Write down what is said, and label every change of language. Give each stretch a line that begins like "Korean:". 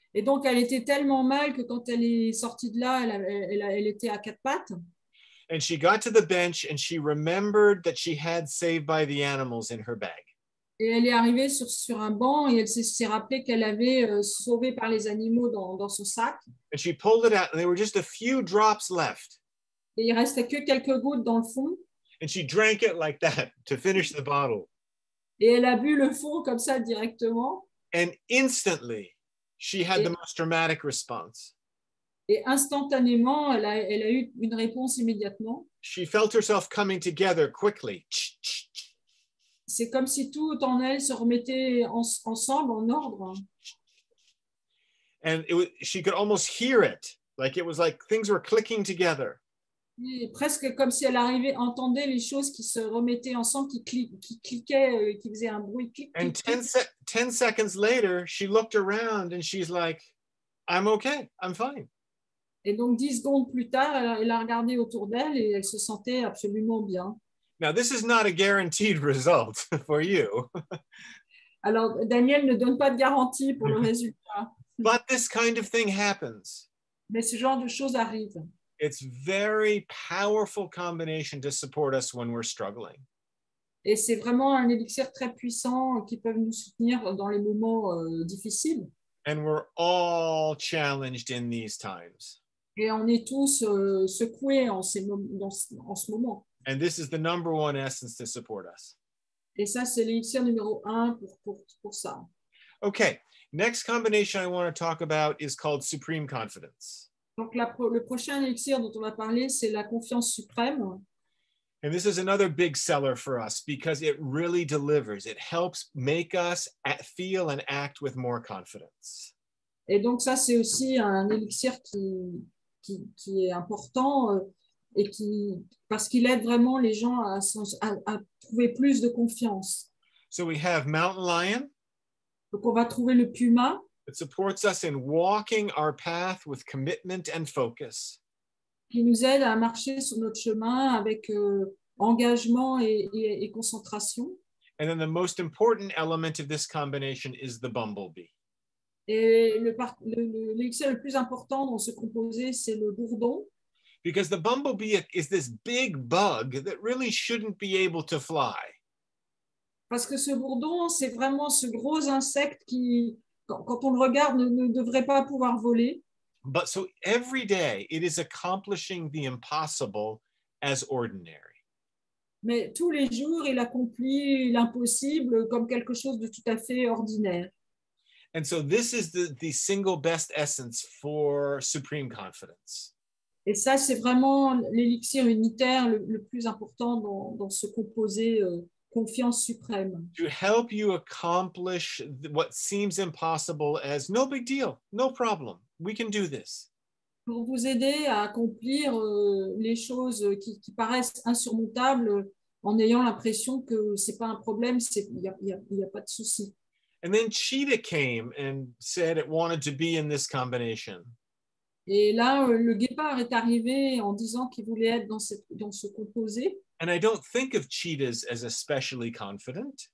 French: Et donc, elle était tellement mal que quand elle est sortie de là, elle était à quatre pattes.
English: And she got to the bench and she remembered that she had Saved by the Animals in her bag.
French: Et elle est arrivée sur un banc et elle s'est rappelée qu'elle avait Sauvé par les animaux dans son sac.
English: And she pulled it out and there were just a few drops left.
French: Et il restait que quelques gouttes dans le fond.
English: And she drank it like that to finish the bottle.
French: Et elle a bu le fond comme ça directement.
English: And instantly she had the most dramatic response.
French: Et instantanément, elle a eu une réponse immédiatement.
English: She felt herself coming together quickly.
French: C'est comme si tout en elle se remettait ensemble, en ordre.
English: And she could almost hear it. Like it was like things were clicking together.
French: Et presque comme si elle entendait les choses qui se remettaient ensemble, qui cliquaient, qui faisaient un bruit. Clic, and clic,
English: 10 seconds later, she looked around and she's like, I'm okay, I'm fine.
French: Et donc 10 secondes plus tard, elle a regardé autour d'elle et elle se sentait absolument bien.
English: Now, this is not a guaranteed result for you.
French: Alors, Daniel ne donne pas de garantie pour le résultat.
English: But this kind of thing happens.
French: Mais ce genre de choses arrive.
English: It's very powerful combination to support us when we're struggling.
French: Et c'est vraiment un élixir très puissant qui peut nous soutenir dans les moments difficiles.
English: And we're all challenged in these times.
French: Et on est tous secoués en ce moment.
English: And this is the number one essence to support us.
French: Et ça, c'est l'élixir numéro 1 pour ça.
English: Okay, next combination I want to talk about is called supreme confidence.
French: Donc, le prochain élixir dont on va parler, c'est la confiance suprême.
English: And this is another big seller for us because it really delivers. It helps make us feel and act with more confidence.
French: Et donc, ça, c'est aussi un élixir qui est important et parce qu'il aide vraiment les gens à trouver plus de confiance.
English: So we have mountain lion.
French: Donc, on va trouver le puma.
English: It supports us in walking our path with commitment and focus.
French: Qui nous aide à marcher sur notre chemin avec engagement et concentration.
English: And then the most important element of this combination is the bumblebee.
French: Et l'élixir le plus important dans ce composé, c'est le bourdon.
English: Because the bumblebee is this big bug that really shouldn't be able to fly.
French: Parce que ce bourdon, c'est vraiment ce gros insecte qui, quand on le regarde, ne devrait pas pouvoir voler.
English: But so every day it is accomplishing the impossible as ordinary.
French: Mais tous les jours, il accomplit l'impossible comme quelque chose de tout à fait ordinaire.
English: And so this is the single best essence for supreme confidence.
French: Et ça, c'est vraiment l'élixir unitaire le plus important dans ce composé confiance suprême.
English: To help you accomplish what seems impossible as no big deal, no problem, we can do this.
French: Pour vous aider à accomplir les choses qui paraissent insurmontables en ayant l'impression que ce n'est pas un problème, il n'y a pas de souci.
English: And then Cheetah came and said it wanted to be in this combination.
French: Et là, le guépard est arrivé en disant qu'il voulait être dans ce composé.
English: And I don't think of cheetahs as especially confident.